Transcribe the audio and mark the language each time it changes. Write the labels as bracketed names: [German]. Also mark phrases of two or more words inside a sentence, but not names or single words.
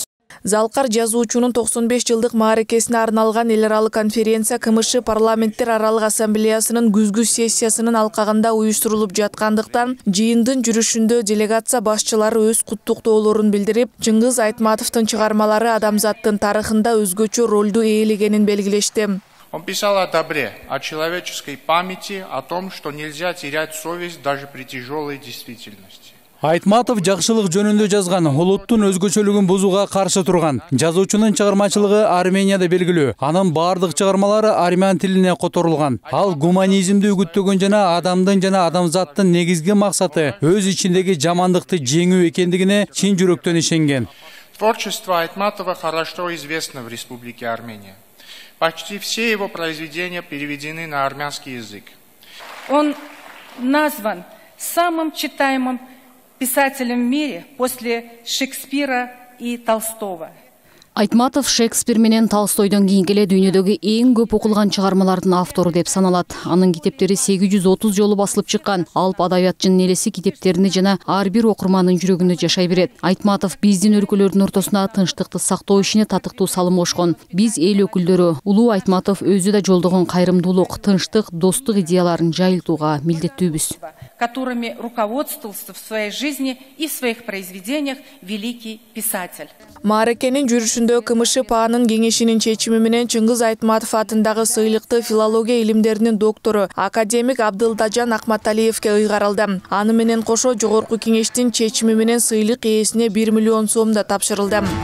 [Kyrgyz] Залкар жазуучунун 95 жылдык мааракесине арналган эл аралык конференция КМШ парламенттер аралык ассамблеясынын күзгү сессиясынын алкагында уюштурулуп жаткандыктан, жыйындын жүрүшүндө делегация башчылары өз куттуктоолорун билдирип, Чыңгыз Айтматовдун чыгармалары адамзаттын тарыхында өзгөчө ролду ээлегенин белгилешти. [Russian] Он писал о добре, о человеческой памяти, о том, что нельзя терять совесть даже при тяжелой действительности. [Kyrgyz] Айтматов жакшылык жөнүндө жазган, улуттун өзгөчөлүгүн бузууга каршы турган. Жазуучунун чыгармачылыгы Арменияда белгилүү. Анын бардык чыгармалары армян тилине которулган. Ал гуманизмди үгүттөгөн жана адамдын жана адамзаттын негизги максаты өз ичиндеги жамандыкты жеңүү экендигине чын жүрөктөн ишенген. [Russian] Творчество Айтматова хорошо известно в Республике Армения. Почти все его произведения переведены на армянский язык. Он назван самым читаемым писателем в мире после Шекспира и Толстого. [Kyrgyz] Айтматов Шекспир менен Толстойдон кийин эле дүйнөдөгү эң көп окулган чыгармалардын автору деп саналат. Анын китептери 830 жолу басылып чыккан. Алп адабияттын элеси китептерине жана ар бир окурмандын жүрөгүндө жашай берет. Айтматов биздин өлкөлөрдүн ортосуна тынчтыкты сактоо ишине татыктуу салым кошкон. Биз эл өкүлдөрү, улуу Айтматов өзү да жолдогон кайрымдуулук, тынчтык, достук идеяларын жайылтууга милдеттүүбүз. [Russian] Которыми руководствовался в своей жизни и в своих произведениях великий писатель. [Kyrgyz] Мааракенин жүрүшүндө КМШ ПАанын кеңешинин чечими менен Чыңгыз Айтматов атындагы сыйлыкты филология илимдеринин доктору академик Абдылдажан Акматалиевке ыйгарылды. Аны менен кошо Жогорку Кеңештин чечими менен сыйлык ээсине 1 миллион сом да тапшырылды.